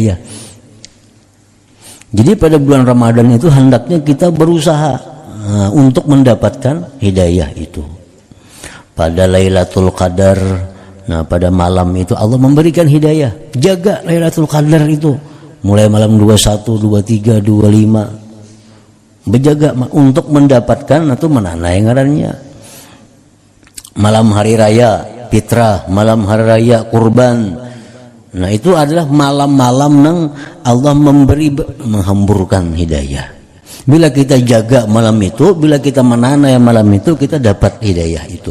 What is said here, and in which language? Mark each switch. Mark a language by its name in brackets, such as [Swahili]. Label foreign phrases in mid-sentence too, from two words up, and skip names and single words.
[Indonesian] Jadi pada bulan Ramadan itu hendaknya kita berusaha untuk mendapatkan hidayah itu. Pada Lailatul Qadar, nah pada malam itu Allah memberikan hidayah. Jaga Lailatul Qadar itu mulai malam 21, 23, 25. Berjaga untuk mendapatkan atau menanai ngarannya. Malam hari raya fitrah, malam hari raya kurban. Nah itu adalah malam-malam yang Allah menghamburkan hidayah. Bila kita jaga malam itu, bila kita menanai malam itu, kita dapat hidayah itu.